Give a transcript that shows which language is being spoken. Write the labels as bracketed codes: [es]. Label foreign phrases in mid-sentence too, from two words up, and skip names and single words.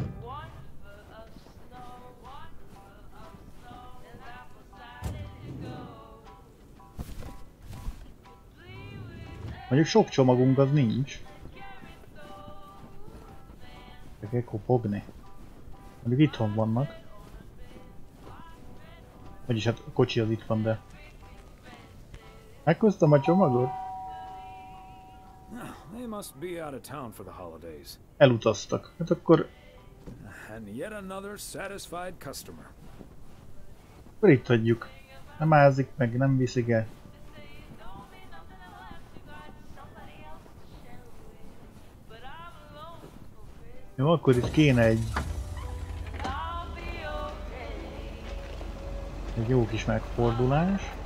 [hu] Mondjuk sok csomagunk az nincs. Meg kell kopogni. Mondjuk itthon vannak. Vagyis hát a kocsi az itt van, de... Meghoztam a csomagot? [en] They must be out of town for the holidays. [hu] Elutaztak. Hát akkor... [en] And yet another satisfied customer. [hu] Akkor itt hagyjuk. Nem ázik meg, nem viszik el. Jó, akkor itt kéne egy jó kis megfordulás.